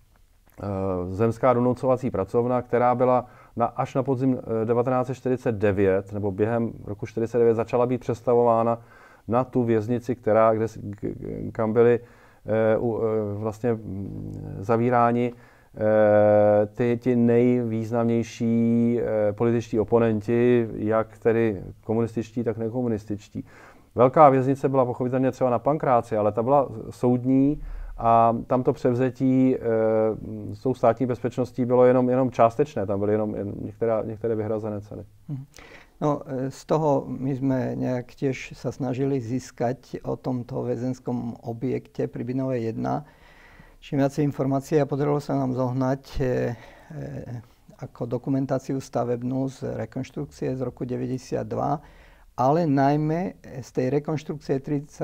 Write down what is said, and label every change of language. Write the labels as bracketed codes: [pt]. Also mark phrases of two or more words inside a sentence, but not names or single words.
[cs] zemská donucovací pracovna, která byla až na podzim 1949, nebo během roku 1949 začala být přestavována na tu věznici, kam byli vlastně zavíráni ti nejvýznamnější političtí oponenti, jak tedy komunističtí, tak nekomunističtí. Velká věznice byla pochopitelně třeba na Pankráci, ale ta byla soudní a tam to převzetí s tou státní bezpečností bylo jenom částečné, tam byly jenom některé vyhrazené ceny. [sk] No, z toho my sme nejak tiež sa snažili získať o tomto väzenskom objekte pri Binovej 1 čím viacej informácií a podarilo sa nám zohnať ako dokumentáciu stavebnú z rekonštrukcie z roku 92, ale najmä z tej rekonštrukcie v 32.